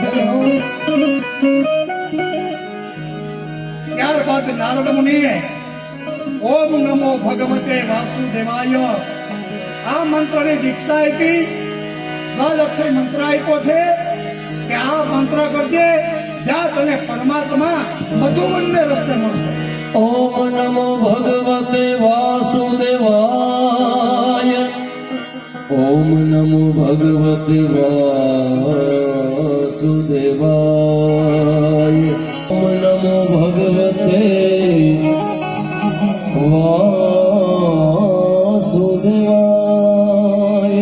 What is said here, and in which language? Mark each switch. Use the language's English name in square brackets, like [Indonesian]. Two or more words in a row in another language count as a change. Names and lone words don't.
[Gujarati] ત્યારબાદ નારદ મુનિએ [Sanskrit] ओम नमो भगवते वासुदेवाय [Gujarati] આ મંત્રની દીક્ષા આપી. દ્વાદક્ષય મંત્ર આપ્યો છે કે આ મંત્ર કરજે, જ્યાં તને પરમાત્મા મધુવનને રસ્તે મળશે. [Sanskrit] ओम नमो भगवते वासुदेवाय. ओम नमो भगवते वासुदेवाय. ओम नमो भगवते वासुदेवाय.